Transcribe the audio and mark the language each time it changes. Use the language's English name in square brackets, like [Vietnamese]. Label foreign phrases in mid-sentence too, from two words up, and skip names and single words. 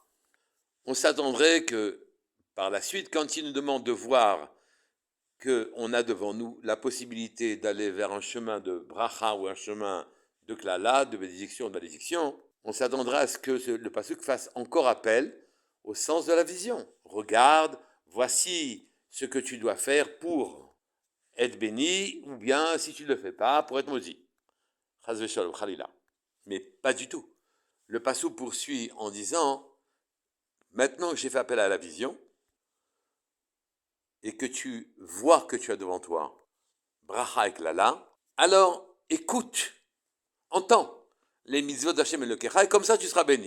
[French] On s'attendrait que, par la suite, quand il nous demande de voir qu'on a devant nous la possibilité d'aller vers un chemin de bracha ou un chemin de klala, de bénédiction, on s'attendra à ce que le pasuk fasse encore appel au sens de la vision. Regarde, voici ce que tu dois faire pour être béni, ou bien, si tu ne le fais pas, pour être maudit. [Hebrew] חס ושלום, חלילה. [French] Mais pas du tout. Le pasuk poursuit en disant, maintenant que j'ai fait appel à la vision, et que tu vois que tu as devant toi bracha et klala, alors écoute, entends les mitzvot d'Hachem et le Kecha, et comme ça tu seras béni.